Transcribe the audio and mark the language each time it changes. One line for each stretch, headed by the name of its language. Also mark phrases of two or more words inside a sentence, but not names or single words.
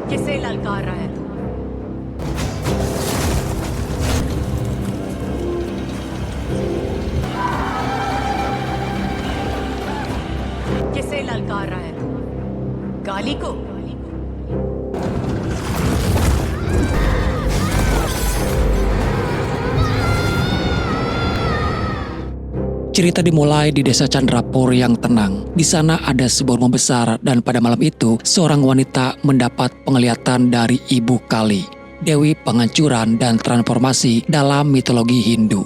Hindi: किसे ललकार रहा है तू? किसे ललकार रहा है तू? गाली को?
Indonesian: Cerita dimulai di desa Chandrapur yang tenang. Di sana ada sebuah rumah besar dan pada malam itu seorang wanita mendapat penglihatan dari Ibu Kali, Dewi Penghancuran dan Transformasi dalam mitologi Hindu.